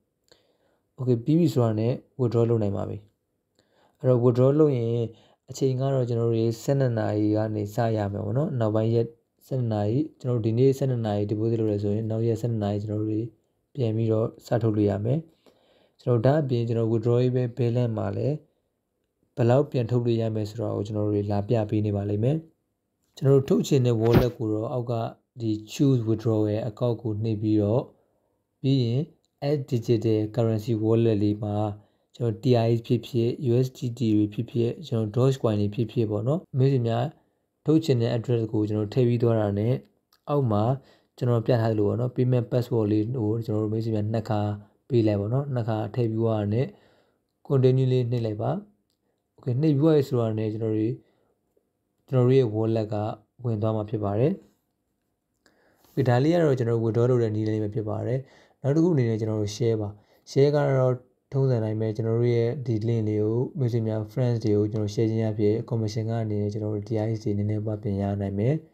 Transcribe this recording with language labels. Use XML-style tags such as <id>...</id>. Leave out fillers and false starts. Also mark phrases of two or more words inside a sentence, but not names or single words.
<my>okay ပြီးပြီဆိုတော့ ਨੇ withdraw လုပ်နိုင်ပါပြီအဲ့တော့ withdraw လုပ်ရင်အချိန်ကတော့ကျွန်တော်တို့12နာရီကနေစရမယ်ပေါ့နော်နောက်ပိုင်းရက်12နာရီကျွန်တော်တို့ဒီနေ့12နာရီ deposit လုပ်ရဆိုရင်နောက်ရက်12နာရီကျွန်တော်တို့ပြန်ပြီးတော့စထုတ်လို့ရမယ်ကျွန်တော်ဒါအပြင်ကျွန် တော် withdraw ရေးပဲ balance မှာလည်းဘယ်လောက်ပြန်ထုတ်လို့ရမယ်ဆိုတော့ကျွန်တော်တို့လာပြပေးနေပါလိမ့်မယ်ကျွန်တော်တို့ထုတ်ချင်တဲ့ wallet ကိုတော့အောက်ကဒီ</my> <en>choose withdraw</en> <my>ရဲ့ account ကိုနှိပ်ပြီးတော့ပြီးရင်</my> <en>add digital currency wallet</en> <my>လေးမှာကျွန်တော် TRX ဖြစ်ဖြစ် USDT တွေဖြစ်ဖြစ်ကျွန်တော် Dogecoin တွေဖြစ်ဖြစ်ပေါ့နော်မိတ်ဆွေများထုတ်ချင်တဲ့ address ကိုကျွန်တော်ထည့် ပြီးသွားတာနဲ့အောက်မှာကျွန်တော်ပြထားသလိုပေါ့နော်</my> <en>payment password</en> <my>လေးကိုကျွန်တော်တို့မိတ်ဆွေများနှစ်ခါပေးလိုက်ပေါ့နော်နှစ်ခါ ထည့်ပြီးသွားတာနဲ့ continue လေးနှိပ်လိုက်ပါ okay နှိပ်ပြီးသွားပြီဆိုတော့ ਨੇ ကျွန်တော်တို့ရဲ့ wallet ကဝင်သွားမှာဖြစ်ပါတယ်ဒီဒါလေးကတော့ကျွန်တော် withdraw လုပ်တဲ့နည်းလေးပဲဖြစ်ပါတယ်နောက်တစ်ခုအနေနဲ့ကျွန်တော်တို့ share ပါ share ကတော့ထုံးစံတိုင်းပဲကျွန်တော်တို့ရဲ့ဒီ link လေးကိုမိတ်ဆွေများ friends တွေကိုကျွန်တော် share ခြင်းအဖြစ် commission ကနေကျွန်တော်တို့ TRX တွေနည်းနည်းပါပြင်ရနိုင်မယ်</my>